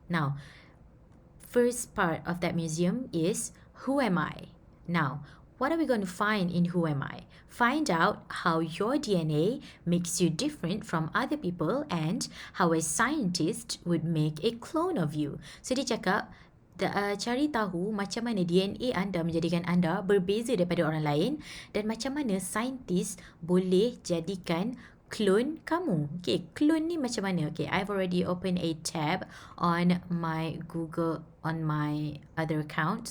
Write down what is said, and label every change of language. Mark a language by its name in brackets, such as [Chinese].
[English] Now, first part of that museum is who am I? Now, what are we going to find in who am I? Find out how your DNA makes you different from other people and how a scientist would make a clone of you. [Malay] So dia cakap cari tahu macam mana DNA anda menjadikan anda berbeza daripada orang lain dan macam mana saintis boleh jadikan clone kamu. Okay, clone ni macam mana? [English] Okay, I've already opened a tab on my Google, on my other account.